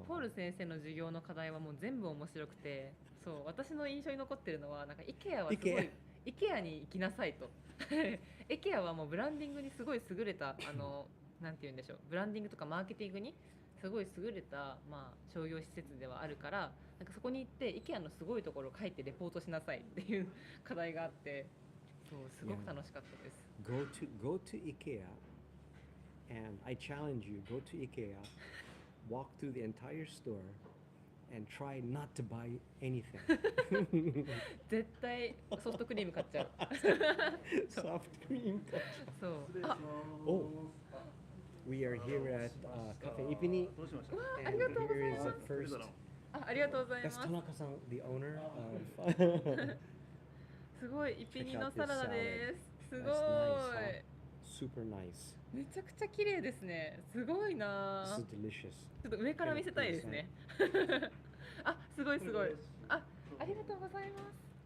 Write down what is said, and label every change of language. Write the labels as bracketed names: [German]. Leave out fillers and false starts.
[Japanese] ポール先生の授業の課題はもう全部面白くて、そう、私の印象に残ってるのはなんか IKEA はすごい IKEA に行きなさいとIKEA はもうブランディングにすごい優れたなんて言うんでしょう、ブランディングとかマーケティングにすごい優れた、商業施設ではあるから、なんかそこに行って IKEA のすごいところを書いてレポートしなさいっていう課題があって、そう、すごく楽しかったです。 [English] Go to IKEA, and I challenge you, go to IKEA, walk through the entire store, and try not to buy anything. [Japanese] 絶対ソフトクリーム買っちゃう。 [English] Soft cream. [Japanese] そう。 [English] Oh, we are here at Cafe Ipini, and here is the first. [Japanese] ありがとうございます。 [English] That's Tanaka-san, the owner of. [Japanese] すごい、イピニのサラダです。すごい。 [English] Super nice. [Japanese] めちゃくちゃ綺麗ですね。すごいな。 [English] This is delicious. [Japanese] ちょっと上から見せたいですね。あ、すごいすごい。ありがとうございます。